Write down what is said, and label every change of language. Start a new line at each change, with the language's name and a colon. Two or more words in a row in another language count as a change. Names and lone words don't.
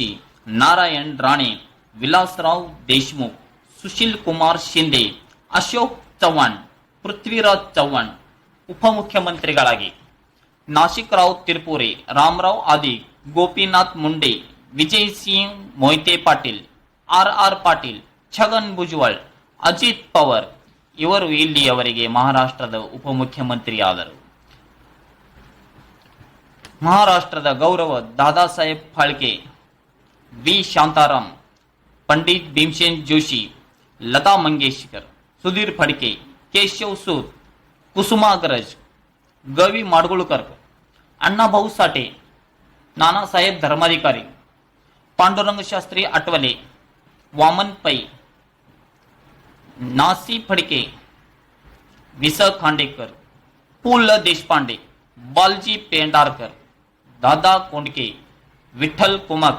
Kannada: ನಾರಾಯಣ್ ರಾಣೆ, ವಿಲಾಸರಾವ್ ದೇಶ್ಮುಖ್, ಸುಶೀಲ್ ಕುಮಾರ್ ಶಿಂದೆ, ಅಶೋಕ್ ಚವ್ಹಾಣ್, ಪೃಥ್ವಿರಾಜ್ ಚವ್ಹಾಣ್ ಉಪಮುಖ್ಯಮಂತ್ರಿಗಳಾಗಿ, ನಾಸಿಕ್ ರಾವ್ ತಿರ್ಪುರೆ, ರಾಮರಾವ್ ಆದಿ, ಗೋಪಿನಾಥ್ ಮುಂಡೆ, ವಿಜಯ್ ಸಿಂಗ್ ಮೊಯ್ತೆ ಪಾಟೀಲ್, ಆರ್ ಪಾಟೀಲ್, ಛಗನ್ ಭುಜಬಲ್, ಅಜಿತ್ ಪವಾರ್ ಇವರು ಇಲ್ಲಿಯವರೆಗೆ ಮಹಾರಾಷ್ಟ್ರದ ಉಪಮುಖ್ಯಮಂತ್ರಿಯಾದರು. ಮಹಾರಾಷ್ಟ್ರದ ಗೌರವ ದಾದಾ ಸಾಹೇಬ್ ಫಾಳ್ಕೆ, ವಿ ಶಾಂತಾರಾಮ್, ಪಂಡಿತ್ ಭೀಮಸೇನ್ ಜೋಶಿ,
Marathi: लता मंगेशकर, सुधीर फडके, केशव सूत, कुसुमाग्रज, गवी माडगुळकर, अण्णाभाऊ साठे, नानासाहेब धर्माधिकारी, पांडुरंग शास्त्री आठवले, वामन पै, नासी फडके, विस खांडेकर, पु ल देशपांडे, बालजी पेंढारकर, दादा कोंडके, विठ्ठल कुमक,